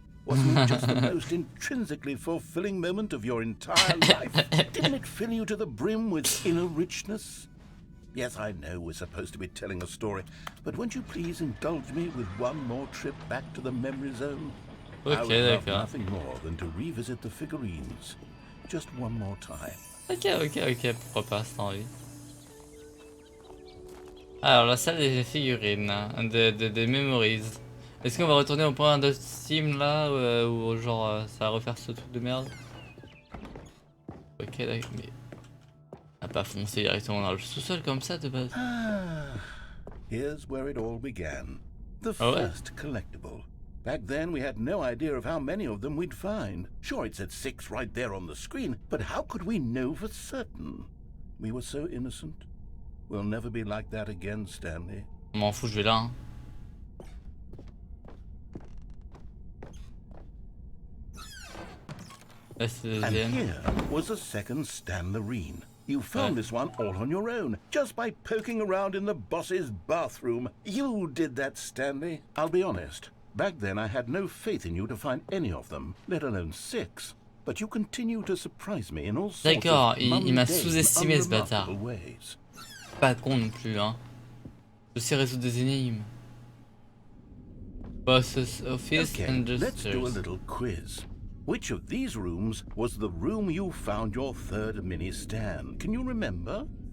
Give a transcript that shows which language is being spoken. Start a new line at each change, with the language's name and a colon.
English: Wasn't it just the most intrinsically fulfilling moment of your entire life? Didn't it fill you to the brim with inner richness? Yes, I know we're supposed to be telling a story, but won't you please indulge me with one more trip back to the memory zone? I would love nothing more than to revisit the figurines. Just one more time.
French: Ok, pourquoi pas, c'est envie. Alors, la salle des figurines, hein, des memories. Est-ce qu'on va retourner au point de Steam là, ou genre ça va refaire ce truc de merde? Ok, d'accord, mais... On va pas foncer directement dans le sous-sol comme ça de base.
English: Here's where it all began. The first collectible. Back then we had no idea of how many of them we'd find. Sure, it said 6 right there on the screen, but how could we know for certain? We were so innocent. We'll never be like that again, Stanley.
French: Je m'en fous, je vais là. Hein.
English: And here was a second Stanlerine. You found this one all on your own, just by poking around in the boss's bathroom. You did that, Stanley. I'll be honest. Back then I had no faith in you to find any of them, let alone 6. But you continue to surprise me in all sorts of
French: il m'a sous-estimé ce bâtard.
English: ways.
French: Pas con non plus, hein. Je sais résoudre des énigmes.
English: Boss's office and just let's do a little quiz. Which of these rooms was the room you found your third mini stand? Can you remember?